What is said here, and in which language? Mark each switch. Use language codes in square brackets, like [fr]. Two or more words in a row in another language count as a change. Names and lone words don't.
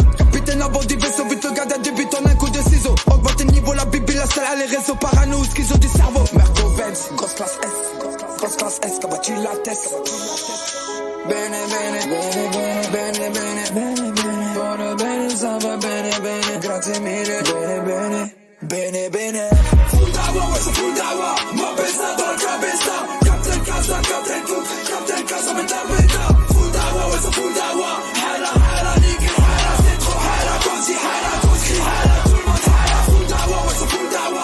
[fr] Capitaine à bord du vaisseau, vite le gars débute en un coup de ciseau. Augmente le niveau, la bibi, la salle, les réseaux parano, schizo du cerveau. Merco Benz, grosse classe S, qu'a battu la tête. [it] Bene, bene, bene, bene, bene, bene, bene, bene, bene, [fr] ça va [it] bene, bene, grazie mille, bene, bene, bene, bene. [fr] Full dawa, c'est full dawa, ma pesa dans la cabeza. Captain Casa, Captain Cook, Captain Casa, mais dans le bêta. Full dawa, c'est full dawa. Hala, hala, nigga, hala. C'est trop hala, quasi hala, quasi hala. Tout le monde hala. Full dawa, c'est full dawa.